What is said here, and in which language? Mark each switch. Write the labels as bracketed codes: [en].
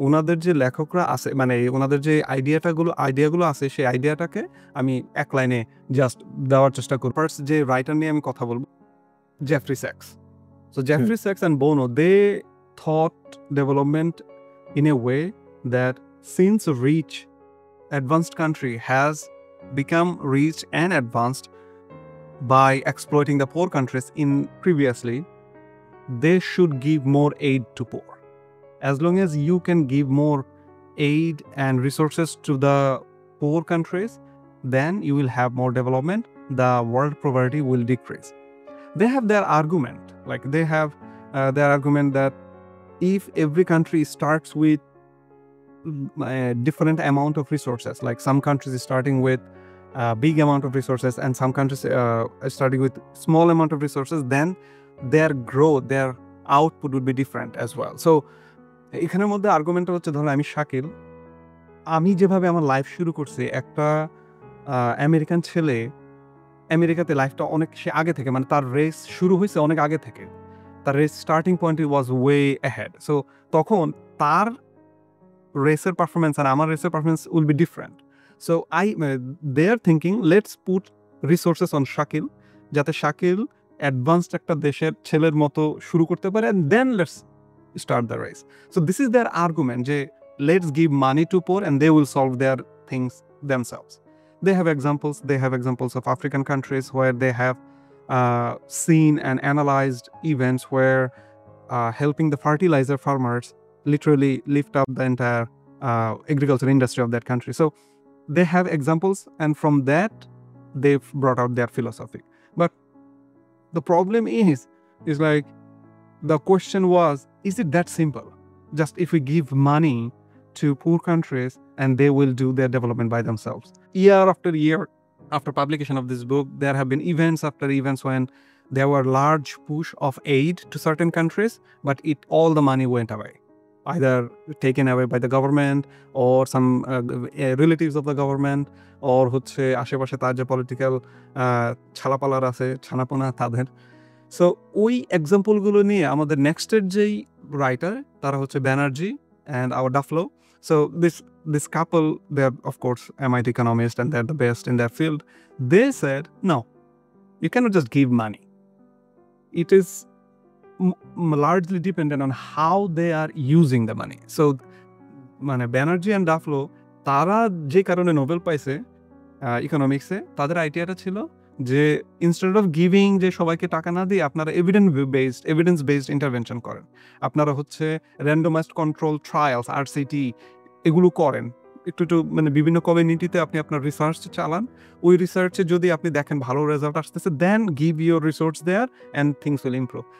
[bn] ওনাদের যে লেখকরা আছে, মানে ওনাদের যে আইডিয়াগুলো আছে, সেই আইডিয়াটাকে আমি এক লাইনে জাস্ট দেওয়ার চেষ্টা করি। ফার্স্ট যে রাইটার নিয়ে আমি কথা বলবো, Jeffrey sax. [en] So Jeffrey sax and বোনো, they thought development in a way that since a rich advanced country has become rich and advanced by exploiting the poor countries in previously, they should give more aid to poor. As long as you can give more aid and resources to the poor countries, then you will have more development. The world poverty will decrease. They have their argument, like they have their argument that if every country starts with a different amount of resources, like some countries is starting with a big amount of resources and some countries are starting with small amount of resources, then their growth, their output would be different as well. [bn] So এখানের মধ্যে আর্গুমেন্টটা হচ্ছে, ধরো আমি শাকিল, আমি যেভাবে আমার life শুরু করছি, একটা আমেরিকান ছেলে আমেরিকাতে লাইফটা অনেক সে আগে থেকে, মানে তার রেস শুরু হয়েছে অনেক আগে থেকে, তার রেস স্টার্টিং পয়েন্ট [en] Was way ahead. [bn] সো তখন তার রেসের পারফরমেন্স আর আমার রেসের performance [en] Will be different. So they are thinking let's put resources on Shakil, [bn] যাতে শাকিল অ্যাডভান্সড একটা দেশের ছেলের মতো শুরু করতে পারে, [en] And then let's start the race. So this is their argument, যে let's give money to poor and they will solve their things themselves. They have examples of African countries where they have seen and analyzed events where helping the fertilizer farmers literally lift up the entire agriculture industry of that country. So they have examples, and from that they've brought out their philosophy. But the problem is like, the question was, is it that simple? Just if we give money to poor countries and they will do their development by themselves. Year after year, after publication of this book, there have been events after events when there were large push of aid to certain countries, but all the money went away. Either taken away by the government or some relatives of the government, or [bn] হচ্ছে আশেপাশে তার যে political ছালাপালার আছে, ছানাপোনা তাদের। So ওই এক্সাম্পলগুলো নিয়ে আমাদের নেক্সটের যেই রাইটার, তারা হচ্ছে Banerjee and our Duflo. [en] So this couple, they're of course MIT economists and they're the best in their field. They said, no, you cannot just give money. It is largely dependent on how they are using the money. [bn] So মানে Banerjee and Duflo, তারা যে কারণে Nobel পাইছে ইকোনমিক্সে, তাদের আইডিয়াটা ছিল যে [en] instead of giving, [bn] যে সবাইকে টাকা না দিয়ে আপনারা এভিডেন্স বেসড ইন্টারভেনশন করেন, আপনারা হচ্ছে র্যান্ডমাইজড কন্ট্রোল ট্রায়ালস RCT এগুলো করেন, একটু মানে বিভিন্ন কমিউনিটিতে আপনি আপনার রিসার্চ চালান, ওই রিসার্চে যদি আপনি দেখেন ভালো রেজাল্ট আসতেছে, [en] Then give your resource there and things will improve.